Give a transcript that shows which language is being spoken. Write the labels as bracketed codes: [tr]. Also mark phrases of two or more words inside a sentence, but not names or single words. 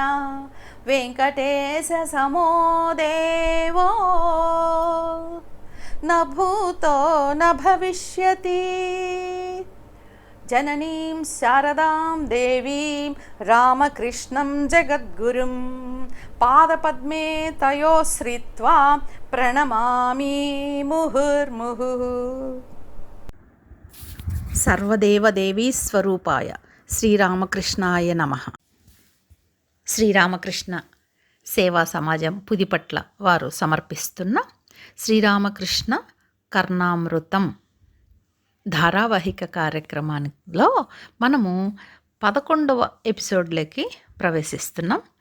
[sa] वेङ्कटेशसमो देवो न भूतो न भविष्यति। जननीं शारदां देवीं रामकृष्णं जगद्गुरुं पादपद्मे तयोः श्रित्वा प्रणमामि मुहुर्मुहुः। సర్వదేవదేవీ స్వరూపాయ శ్రీరామకృష్ణాయ నమః. [te] శ్రీరామకృష్ణ సేవా సమాజం పుదిపట్ల వారు సమర్పిస్తున్న శ్రీరామకృష్ణ కర్ణామృతం ధారావాహిక కార్యక్రమంలో మనము 11వ ఎపిసోడ్లోకి ప్రవేశిస్తున్నాం.